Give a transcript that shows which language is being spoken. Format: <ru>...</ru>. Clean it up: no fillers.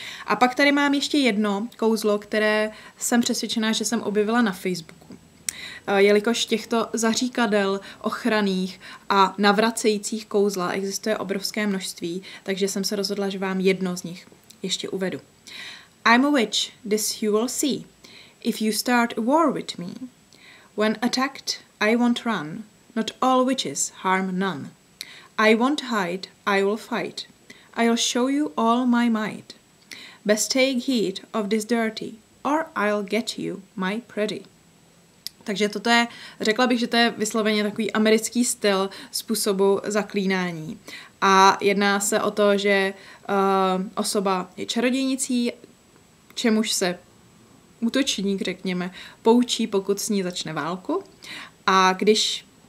<cs>A pak tady mám ještě jedno kouzlo, které jsem přesvědčená, že jsem objevila na Facebooku. Jelikož těchto zaříkadel ochranných a navracejících kouzla existuje obrovské množství, takže jsem se rozhodla, že vám jedno z nich ještě uvedu.</cs> <en>I'm a witch, this you will see. If you start a war with me, when attacked, I won't run. Not all witches harm none. I won't hide, I will fight. I'll show you all my might. Best take heed of this dirty, or I'll get you, my pretty.</en> <cs>Takže toto je, řekla bych, že to je vysloveně takový americký styl způsobu zaklínání. A jedná se o to, že osoba je čarodějnicí, čemuž se útočník, řekněme, poučí, pokud s ní začne válku. A když</cs>